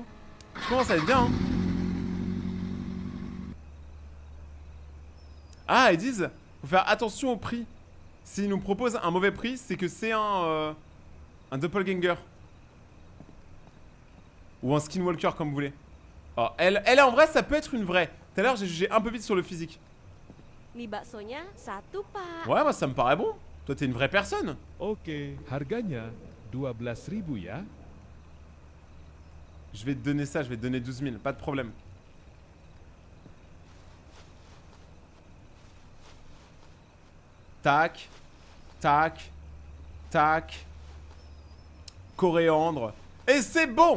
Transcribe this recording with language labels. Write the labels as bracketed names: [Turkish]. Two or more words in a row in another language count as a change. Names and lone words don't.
[French] Je commence à être bien, hein. Ah, ils disent, faut faire attention au prix. S'ils nous proposent un mauvais prix, c'est que c'est un doppelganger. Ou un skinwalker, comme vous voulez. Alors, elle en vrai, ça peut être une vraie. Tout à l'heure, j'ai jugé un peu vite sur le physique. [Indonesian] Mie baksonya 1 pak. [French] Ouais, moi ça me paraît bon. Toi t'es une vraie personne. [Indonesian] Oke, harganya 12.000 ya. [French] Je vais te donner ça, je vais te donner 12 000, pas de problème. Tac, tac, tac. Coriandre. Et c'est bon!